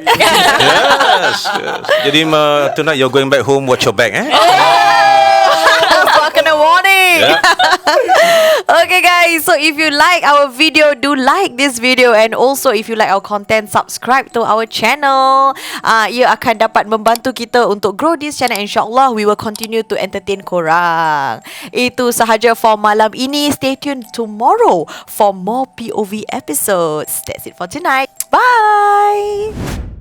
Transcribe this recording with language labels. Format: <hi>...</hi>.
<en>Yes.</en> <ms>Jadi</ms> <en>tonight you're going back home, watch your back</en> <ms>Kena warning.</ms> <en>Yeah. Okay guys, so if you like our video, do like this video, and also if you like our content, subscribe to our channel.</en> <ms>Ia akan dapat membantu kita untuk</ms> <en>grow this channel. InsyaAllah we will continue to entertain</en> <ms>korang. Itu sahaja</ms> <en>for</en> <ms>malam ini.</ms> <en>Stay tuned tomorrow for more POV episodes. That's it for tonight. Bye.</en>